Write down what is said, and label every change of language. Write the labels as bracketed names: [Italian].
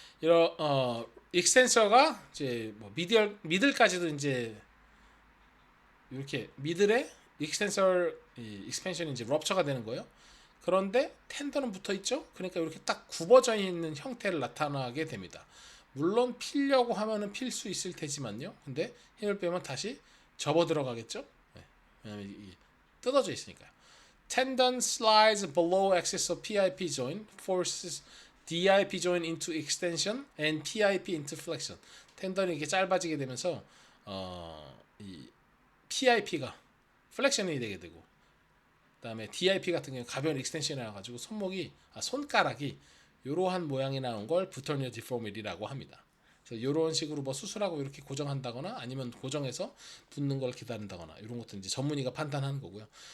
[Korean] 이런 익스텐서가 이제 뭐 미들까지도 이제 이렇게 미들에 익스텐서 익스펜션이 이제 럽처가 되는 거예요. 그런데 텐더는 붙어 있죠. 그러니까 이렇게 딱 굽어져 있는 형태를 나타나게 됩니다. 물론 필려고 하면은 필 수 있을 테지만요. 근데 힘을 빼면 다시 접어 들어가겠죠. 네. 왜냐면 뜯어져 있으니까요. [English] Tendon slides below axis of PIP joint, forces DIP joint into extension and PIP into flexion. [Korean] 텐던이 이렇게 짧아지게 되면서 이 PIP가 플렉션이 되게 되고, 그다음에 DIP 같은 경우 가벼운 익스텐션이 나와가지고 손가락이 이러한 모양이 나온 걸 Boutonniere deformity라고 합니다. 그래서 이런 식으로 뭐 수술하고 이렇게 고정한다거나 아니면 고정해서 붙는 걸 기다린다거나 이런 것들 이제 전문의가 판단하는 거고요.